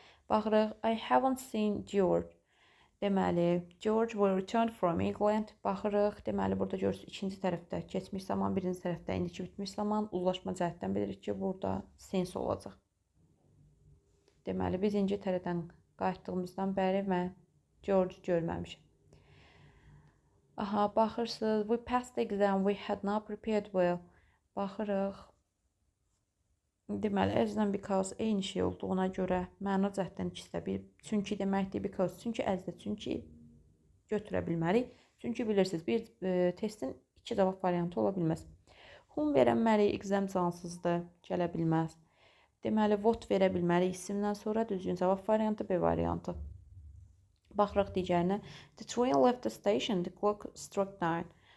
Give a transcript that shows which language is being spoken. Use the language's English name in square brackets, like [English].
[English] Baxırıq, I haven't seen George. Deməli, George will return from England. [Azerbaijani] Baxırıq, deməli, burada görürsünüz, ikinci tərəfdə keçmiş zaman, birinci tərəfdə indiki bitmiş zaman. Uzlaşma cəhətdən bilirik ki, burada since olacaq. Deməli, biz İngiltərədən qayıtdığımızdan bəri mən George görməmişəm. [English] Baxırsınız, we passed the exam, we had not prepared well. [Azerbaijani] Baxırıq, deməli, as-dən because eyni şey olduğuna görə məna cəhətdən ikisi də bir. Çünki deməkdir, because, çünki as-də, çünki götürə bilmərik. Çünki bilirsiniz, bir testin 2 cavab variantı ola bilməz. Whom verənmərik, exam cansızdır, gələ bilməz. Deməli, what verə bilmərik isimdən sonra düzgün cavab variantı B variantı. Baxırıq digərinə. [English] The train left the station, the clock struck 9.